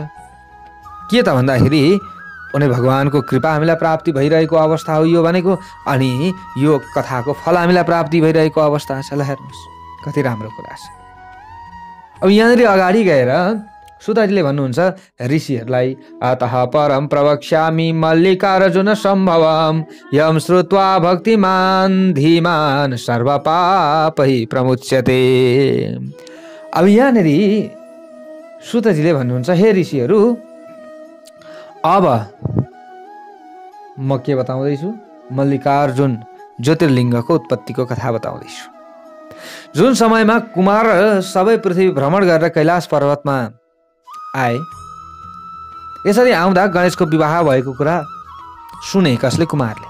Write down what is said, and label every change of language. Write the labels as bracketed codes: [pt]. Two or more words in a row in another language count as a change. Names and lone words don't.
[ne] के त भन्दाखेरि उनी भगवानको कृपा हामीलाई प्राप्ति भइरहेको अवस्था हो यो भनेको, अनि यो कथाको फल हामीलाई प्राप्ति भइरहेको अवस्था छ। ल हेर्नुहोस् कति राम्रो कुरा छ। अब यहाँनिर अगाडि गएर सुताजीले भन्नुहुन्छ ऋषिहरूलाई [sa] अतः परम प्रवक्ष्यामि मल्लिकार्जुन सम्भवम यम श्रुत्वा भक्तिमान धीमान सर्व पापै प्रमुच्यते। [ne] अब यहाँनिर सुतजीले भन्नुहुन्छ हे ऋषिहरू अब म के बताउँदैछु, मल्लिकार्जुन ज्योतिर्लिङ्गको उत्पत्तिको कथा बताउँदैछु। जुन समयमा कुमार सबै पृथ्वी भ्रमण गरेर कैलाश पर्वतमा आए, यसरी आउँदा गणेशको विवाह भएको कुरा सुने कसले, कुमारले।